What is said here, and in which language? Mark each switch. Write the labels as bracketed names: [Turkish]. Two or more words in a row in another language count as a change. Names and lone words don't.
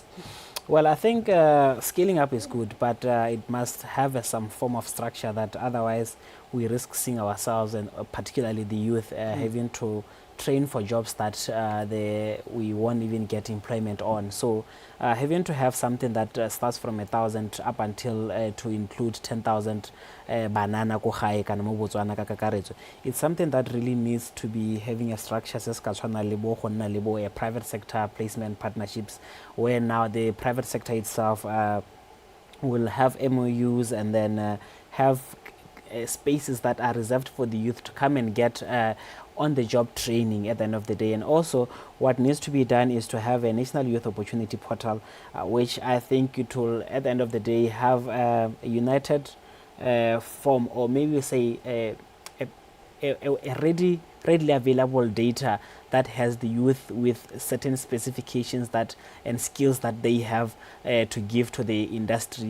[English] Well, I think scaling up is good, but it must have some form of structure, that otherwise we risk seeing ourselves, and particularly the youth, having to train for jobs that we won't even get employment on. So having to have something that starts from 1,000 up until to include 10,000 [Tswana] banana ko gae kana mo Botswana ka kakaretso, [English] it's something that really needs to be having a structure [Tswana] se ska tshwana le bo go nna le bo a [English] private sector placement partnerships, where now the private sector itself will have MOUs and then have spaces that are reserved for the youth to come and get on-the-job training at the end of the day. And also what needs to be done is to have a National Youth Opportunity Portal, which I think it will, at the end of the day, have a united form, or maybe say a readily available data that has the youth with certain specifications that and skills that they have to give to the industry.